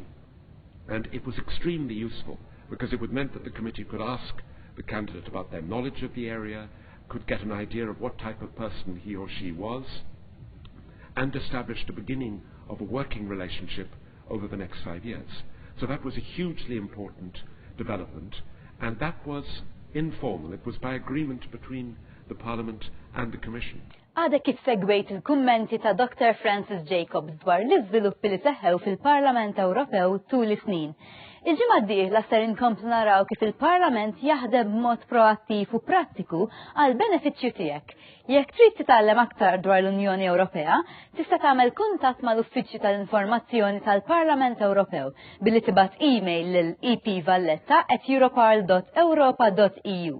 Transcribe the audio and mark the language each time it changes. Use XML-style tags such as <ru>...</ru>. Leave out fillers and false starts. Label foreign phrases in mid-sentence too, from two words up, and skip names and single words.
<en>And it was extremely useful, because it would meant that the committee could ask the candidate about their knowledge of the area, could get an idea of what type of person he or she was, and established the beginning of a working relationship over the next 5 years. So that was a hugely important development, and that was informal. It was by agreement between the Parliament and the Commission.</en> <mt>Għadek kif segwejt il-kummenti ta' Dr. Francis Jacobs dwar l-iżviluppi li seħħew fil-Parlament Ewropew tul is-snin. Il-ġimgħa d-dieħla ser inkomplu naraw kif il-Parlament jaħdem b'mod proattiv u prattiku għal benefiċċju tiegħek. Jekk trid titgħallem aktar dwar l-Unjoni Ewropea, tista' tagħmel kuntatt mal-Uffiċċju tal-Informazzjoni tal-Parlament Ewropew billi tibgħat email lil epvalletta@europarl.europa.eu.</mt>